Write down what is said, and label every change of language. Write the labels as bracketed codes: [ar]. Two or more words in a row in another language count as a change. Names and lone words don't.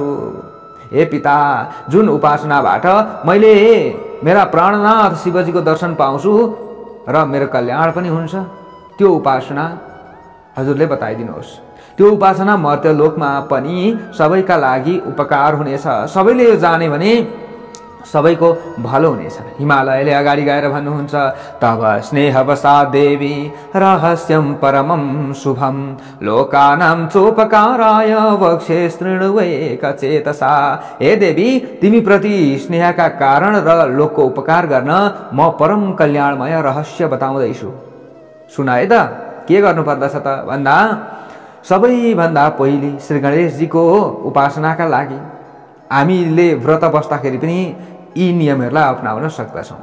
[ne] हे पिता, जुन उपासनाबाट मैले मेरा प्राणनाथ शिवजीको दर्शन पाउँछु र मेरो कल्याण पनि हुन्छ, त्यो उपासना हजुरले बताइदिनुहोस्। त्यो उपासना मर्त्यलोकमा पनि सबैका लागि उपकार हुनेछ। सबैले यो जाने भने सबैको भलो हुनेछ। हिमालयले अगाडि गएर भन्नुहुन्छ [sa] तब स्नेहवसा देवी रहस्यं परमं शुभं लोकानां चोपकाराय वक्षे शृण्वैकचेतसा। [ne] हे देवी, तिमी प्रति स्नेहका कारण र लोकको उपकार गर्न म परम कल्याणमय रहस्य बताउँदैछु। सुन है त, के गर्नुपर्दछ त भन्दा सबैभन्दा पहिले श्री गणेशजीको उपासनाका लागि हामीले व्रत बस्दाखेरि पनि यी नियमहरूलाई अपनाउन सक्दछौँ।